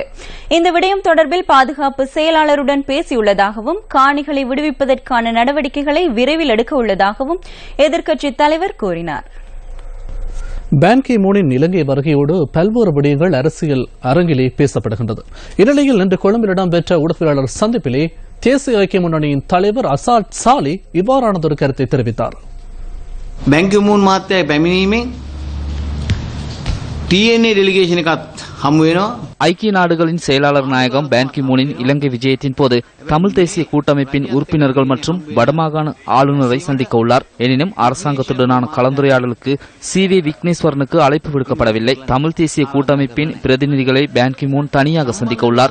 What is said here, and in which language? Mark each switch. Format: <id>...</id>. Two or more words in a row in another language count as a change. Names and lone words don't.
<ta>இந்த விடயம் தொடர்பில் பாதுகாப்பு செயலாளருடன் பேசியுள்ளதாகவும் காணிகளை விடுவிப்பதற்கான நடவடிக்கைகளை விரைவில் எடுக்க உள்ளதாகவும் எதிர்க்கட்சித் தலைவர் கூறினார். பான் கி மூனின் இலங்கை வருகையோடு பல்வேறு விடயங்கள் அரசியல் அரங்கிலே பேசப்படுகின்றது. இந்நிலையில் இன்று கொழும்பில் இடம்பெற்ற ஊடகவியலாளர் சந்திப்பிலே தேசிய ஐக்கிய முன்னணியின் தலைவர் அசாத் சாலி இவ்வாறானதொரு கருத்தை தெரிவித்தார்.</ta> <si>බැංකි මූන් මහත්තයා පැමිණීමෙන් TNA ඩෙලිගේෂන් එකත් හමු වෙනවා.</si> <ta>ஐக்கிய நாடுகளின் செயலாளர் நாயகம் பான் கி மூனின் இலங்கை விஜயத்தின் போது தமிழ் தேசிய கூட்டமைப்பின் உறுப்பினர்கள் மற்றும் வடமாகாண ஆளுநரை சந்திக்க உள்ளார். எனினும் அரசாங்கத்துடனான கலந்துரையாடலுக்கு CV விக்னேஸ்வரனுக்கு அழைப்பு விடுக்கப்படவில்லை. தமிழ் தேசிய கூட்டமைப்பின் பிரதிநிதிகளை பான் கி மூன் தனியாக சந்திக்க உள்ளார்.</ta>